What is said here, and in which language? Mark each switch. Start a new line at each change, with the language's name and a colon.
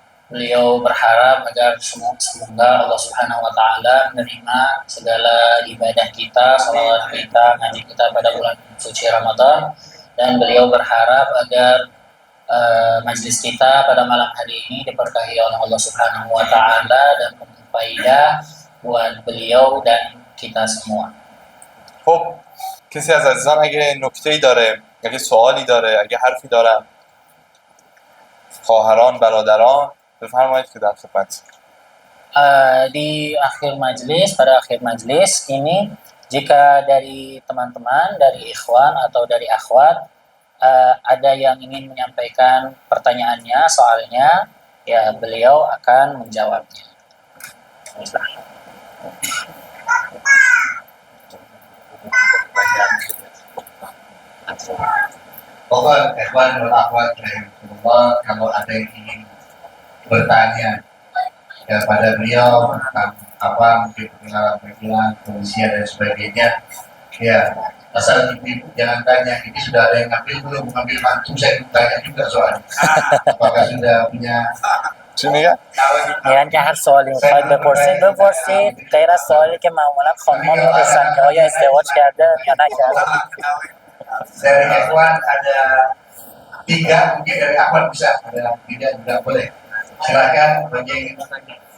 Indonesian: Beliau berharap agar semoga Allah Subhanahu wa taala menerima segala ibadah kita, salawat kita, ngaji kita pada bulan suci Ramadan, dan beliau berharap agar majlis kita pada malam hari ini diberkahi oleh Allah Subhanahu wa taala dan berfaedah buat beliau dan kita semua.
Persian: خب کسی از عزیزان اگه نکته‌ای داره، اگه سوالی داره، اگه حرفی دارن، خواهران، برادران، بفرمایید که در خدمت.
Indonesian: Di akhir majlis, pada akhir majlis ini, jika dari teman-teman, dari ikhwan atau dari akhwat ada yang ingin menyampaikan pertanyaannya, soalnya, ya beliau akan menjawabnya. Bapak, ikhwan dan akhwat rahimahullah, kalau ada yang ingin bertanya kepada beliau tentang apa mungkin pengalaman fungsinya dan sebagainya, ya asal ibu jangan tanya ini sudah ada yang ngambil belum, mengambil mantu, saya tanya juga soalnya apakah sudah punya
Persian: چی میگن که هر سوالی میخواید بپرسید غیر از سوالی که معمولا خانم‌ها میپرسن که آیا ازدواج کرده یا نکرده.
Indonesian: dari ikhwan ada 3, mungkin dari akhwat bisa ada 3 juga boleh, silakan bagi yang ingin bertanya.